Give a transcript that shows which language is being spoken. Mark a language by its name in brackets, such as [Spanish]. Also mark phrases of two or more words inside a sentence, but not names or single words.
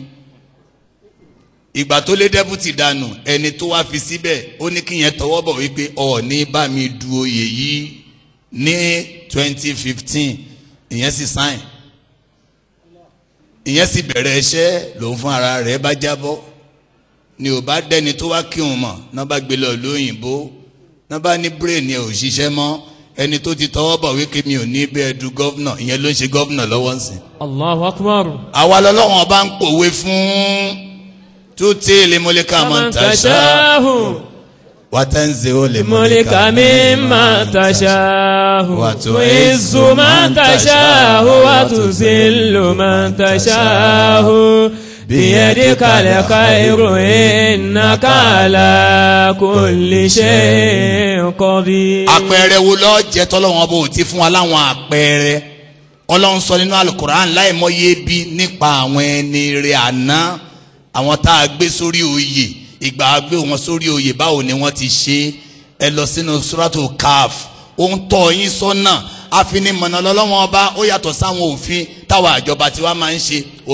[Yoruba] Ìgbà tó lé dẹ́pútì dànù ẹni tó wá fi síbẹ̀ ó ní kí yẹn tọwọ́ bọ̀ wípé Ọọ̀ni bá mi du oyè yìí ní 2015 ìyẹn sì sáìn ìyẹn sì bẹ̀rẹ̀ iṣẹ́ lòun fún ara rẹ̀ bá jábọ́ ni ò bá dẹ́ni tó wá kí òun mọ̀ náà bá gbé lọ lóyìnbó náà bá ní brain ẹ̀ ò ṣiṣẹ́ mọ́ ẹni tó ti tọwọ́ bọ̀ wípé mi ò ní bẹ́ẹ̀ du gọ́vnà ìyẹn ló ń ṣe gọ́vnà lọ́wọ́ ń sìn. [Arabic] الله أكبر. [Yoruba] Àwa lọ́lọ́wọ́n bá ń pòwe fún [Arabic] تؤتي الملك من تشاء وتنزع الملك ممن تشاء وتعز من تشاء وتذل من تشاء بيدك الخير إنك على كل شيء قدير. [Yoruba] Àpẹẹrẹ wo ló jẹ́ tọ́lọ́wọ́n bó ti fún wa láwọn àpẹẹrẹ. Ọlọ́run sọ nínú Al-Qur'an láìmọye bí nípa àwọn ẹni rẹ̀ àná. Àwọn tá a gbé sórí oyè ìgbà gbé wọn sórí oyè báwo ni wọ́n ti ṣe. Ẹ lọ sínú Suratul Kaf ó ń tọ́ yín sọ́nà àfinimọ̀nà lọ́lọ́wọ́n ọba ó yàtọ̀ sáwọn òfin táwa àjọba tí wàá máa ń ṣe.